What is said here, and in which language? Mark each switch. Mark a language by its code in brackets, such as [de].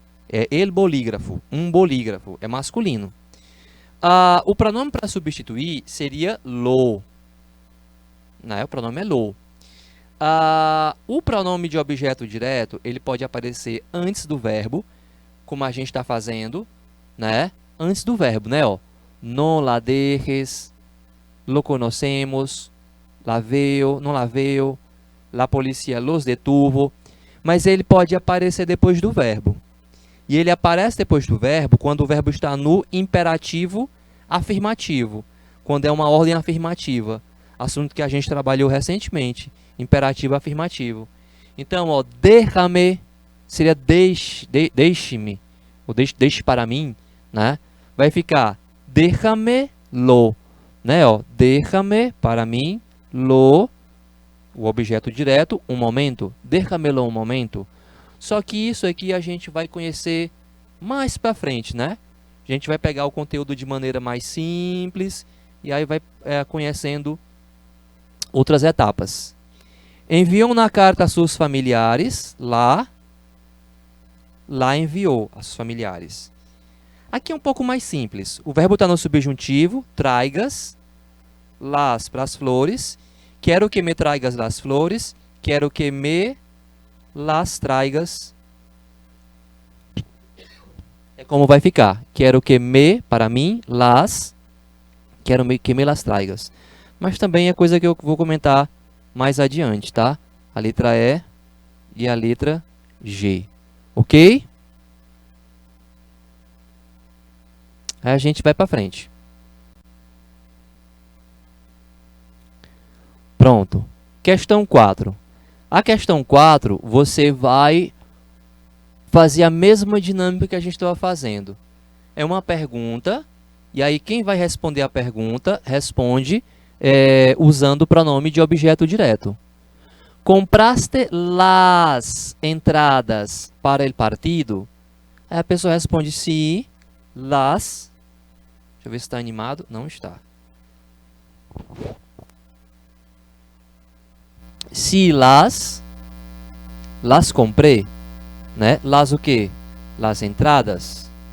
[pt] É el bolígrafo, um bolígrafo, é masculino. O pronome para substituir seria lo. Né? O pronome é lo. O pronome de objeto direto, ele pode aparecer antes do verbo, como a gente está fazendo, né? Antes do verbo, né? [es] Ó, no la dejes, lo conocemos, la veo, no la veo, la policía los detuvo. [pt] Mas ele pode aparecer depois do verbo. E ele aparece depois do verbo quando o verbo está no imperativo afirmativo, quando é uma ordem afirmativa. Assunto que a gente trabalhou recentemente, imperativo afirmativo. Então, ó, déjame seria deixe-me, ou deixe para mim, né? Vai ficar déjame-lo, né? Ó, déjame para mim, lo, o objeto direto, um momento, déjame-lo um momento. Só que isso aqui a gente vai conhecer mais para frente, né? A gente vai pegar o conteúdo de maneira mais simples e aí vai conhecendo outras etapas. Enviou na carta a seus familiares, lá enviou a seus familiares. Aqui é um pouco mais simples. O verbo está no subjuntivo, traigas, las para as flores. Quero que me [es] traigas las flores. [pt] Quero que [es] me las traigas. [pt] É como vai ficar. Quero que me, para mim, las. Quero que me [es] las traigas. [pt] Mas também é coisa que eu vou comentar mais adiante, tá? A letra E e a letra G. Ok? Aí a gente vai para frente. Pronto. Questão 4. A questão 4, você vai fazer a mesma dinâmica que a gente estava fazendo. É uma pergunta, e aí quem vai responder a pergunta, responde usando o pronome de objeto direto. [es] Compraste las entradas para el partido? [pt] Aí a pessoa responde sim, las. Deixa eu ver se está animado. Não está. Si las comprei, né? Las o quê? [es] Las entradas.